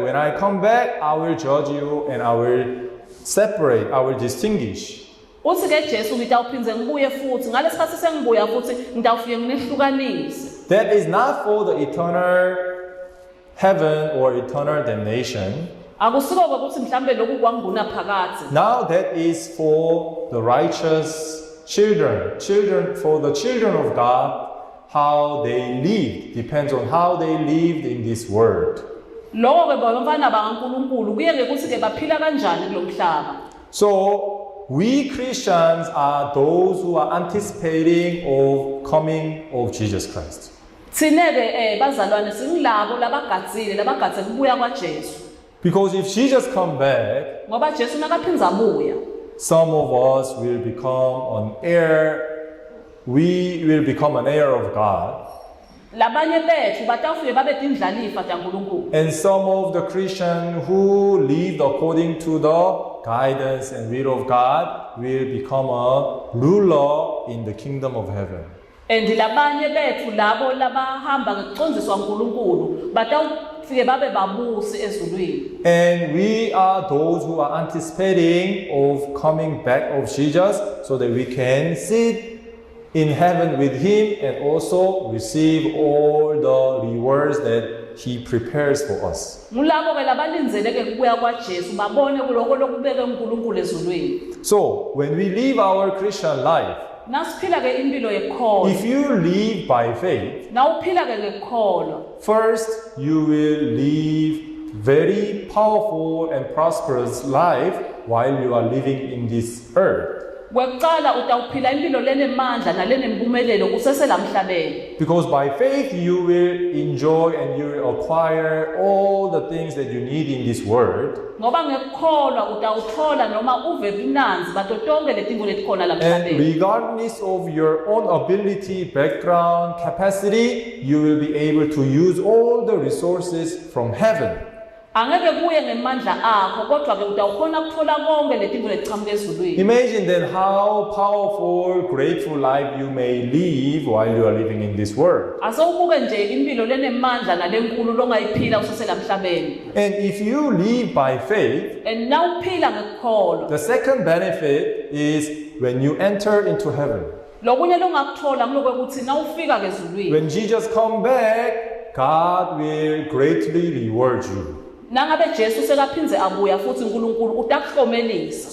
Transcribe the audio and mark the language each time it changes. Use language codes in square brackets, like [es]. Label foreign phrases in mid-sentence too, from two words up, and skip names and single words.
[en] When I come back, I will judge you and I will separate, I will distinguish. [ss] Uthi ke Jesu ngitawuphinze ngibuye futhi ngalesikhathi sengibuya futhi ngitawufike nginihlukanise. [en] That is not for the eternal heaven or eternal damnation. [ss] Akusiko ukuthi mhlambe lokhu kwanguna phakathi. [en] Now that is for the righteous children, for the children of God, how they live depends on how they lived in this world. [ss] Lokho ke bafana bakaNkulunkulu kuye ukuthi ke baphila kanjani kulomhlaba. [en] So we Christians are those who are anticipating of coming of Jesus Christ. [ss] Thine bazalwane singilabo labagadze kubuya kwaJesu. [en] Because if Jesus come back, [ss] Ngoba Jesu nakaphinza abuya. [en] some of us will become an heir. We will become an heir of God. [ss] labanye bethu batawufike babe tindlalifa taNkulunkulu. [en] And some of the Christians who lived according to the guidance and will of God will become a ruler in the kingdom of heaven. [ss] And labanye bethu labo labahamba ngekucondziswa uNkulunkulu batawufike babe babusi ezulwini. [en] And we are those who are anticipating of coming back of Jesus so that we can sit in heaven with him and also receive all the rewards that he prepares for us. [ss] Ngulabo ke labalinzeleke kubuya kwaJesu babone kuloko lokubeka uNkulunkulu ezulwini. [en] So, when we live our Christian life, [ss] Nasiphila ke impilo yekholwa. [en] if you live by faith, [ss] Nawuphila ke ngekholwa. [en] first you will live very powerful and prosperous life while you are living in this earth. [ss] Kwekuqala utawuphila impilo lenemandla nalenempumelelo kusesela emhlabeni. [en] Because by faith you will enjoy and you will acquire all the things that you need in this world. [ss] Ngoba ngekholwa utawuthola noma uve bunanzi bato tonke letinto letikhona la [en] And [ss] emhlabeni. [en] regardless of your own ability, background, capacity, you will be able to use all the resources from heaven. [ss] Angeke kuye ngemandla akho kodwa ke utawukhona ukuthola konke letinto letichamuka ezulwini. [en] Imagine then how powerful, grateful life you may live while you are living in this world. [ss] Asawubuke nje impilo lenemandla nalenkulu longayiphila usesela emhlabeni. [en] And if you live by faith, [ss] And nawuphila ngekholwa. [en] the second benefit is when you enter into heaven. [ss] Lokunye longakuthola ngulokuthi nawufika kezulwini. [en] When Jesus come back, God will greatly reward you. [ss] Nangabe Jesu sekaphinze abuya futhi uNkulunkulu utakuhlomelisa.